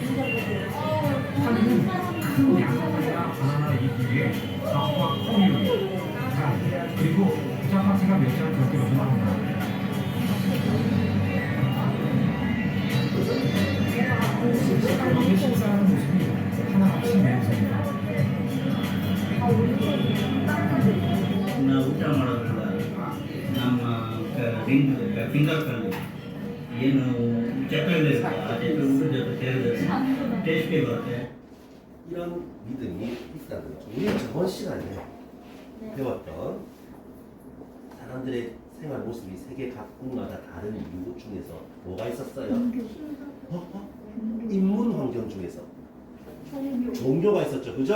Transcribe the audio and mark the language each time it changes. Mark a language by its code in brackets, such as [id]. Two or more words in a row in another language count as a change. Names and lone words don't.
[ko] 쌀은 큰 양파와 바나나 잎 위에 밥과 콩류, 쌀, 그리고 부자파티가 몇 장 곁들여서 나온다. 이렇게 식사하는 모습이 하나같이 매력적이다. [kn] ನಾವು ಊಟ ಮಾಡೋದ್ರಿಂದ ನಮ್ಮ ಫಿಂಗರ್ ಕಲ್ಲು ಏನು ಚಪ್ಪಲಿ ಇರುತ್ತೆ ಆ ಚಪ್ಪಲಿ ಊಟದ ಜೊತೆ ಸೇರಿದ್ರೆ ಟೇಸ್ಟೇ ಬರುತ್ತೆ. [ko] 이런 믿음이 있다는 거죠. 우리 저번 시간에 배웠던 사람들의 생활 모습이 세계 각국마다 다른 이유 중에서 뭐가 있었어요? 인문 환경 중에서 종교가 있었죠, 그죠?